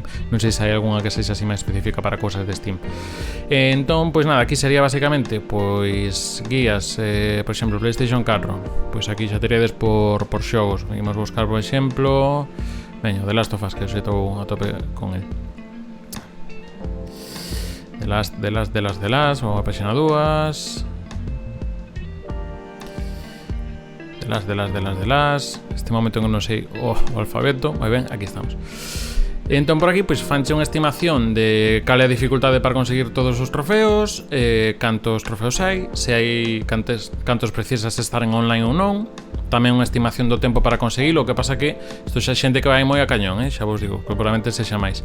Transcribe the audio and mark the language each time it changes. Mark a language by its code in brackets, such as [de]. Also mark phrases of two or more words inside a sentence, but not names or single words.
[gl] Non sei se hai algunha que sexa así máis específica para cousas de Steam. Entón, pois nada, aquí sería basicamente pois guías, por exemplo, PlayStation 4, pois aquí xa teríades por xogos. Vimos buscar, por exemplo, veño, The Last of Us, que eu estou a tope con el. The Last, ou a páxina 2. The Last. Este momento en que non sei o alfabeto. Moi ben, aquí estamos. Entón por aquí pois fanche unha estimación de cal é a dificultade para conseguir todos os trofeos, cantos trofeos hai, se hai cantos precisas estar en online ou non, tamén unha estimación do tempo para conseguilo, o que pasa que isto xa xente que vai moi a cañón, xa vos digo, que probablemente sexa máis.